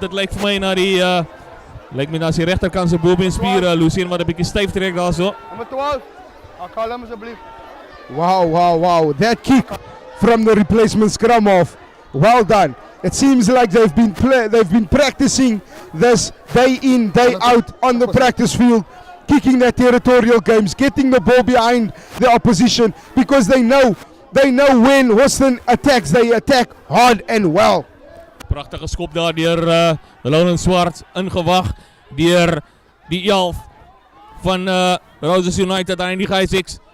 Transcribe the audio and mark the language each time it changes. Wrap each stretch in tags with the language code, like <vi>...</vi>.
<af>Dit lyk vir my na die lyk my na sy regterkant se bobeenspier Lucien wat 'n bietjie styf trek daar so. Nummer 12. Call hom asseblief. Wow.</af> <en>That kick from the replacement scrum off. Well done. It seems like they've been practicing this day in, day out on the practice field. Kicking their territorial games, getting the ball behind the opposition because they know when Hawston attacks, they attack hard and well.</en> <af>Pragtige skop daar deur Lawrence Swart ingewag deur die 11 van Roses United aan die G6.</af>